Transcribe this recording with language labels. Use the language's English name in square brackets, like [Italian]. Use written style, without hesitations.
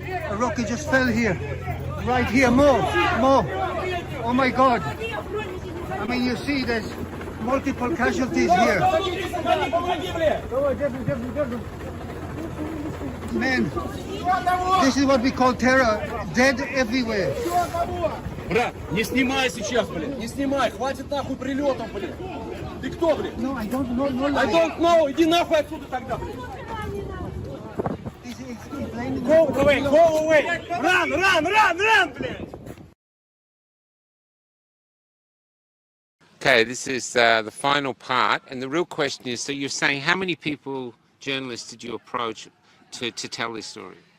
[English] A rocket just fell here. Right here. More. Oh my God. I mean, you see there's multiple casualties here. Man, this is what we call terror. Dead everywhere. [Russian] Брат, не снимай сейчас, блин, не снимай, хватит нахуй прилетов, блин. Ты кто, блин? [English] No, I don't know. No, I don't know, [Russian] иди нахуй отсюда тогда, блин. [English] Go away, run, блин. Okay, this is the final part, and the real question is, so you're saying how many journalists did you approach to tell this story?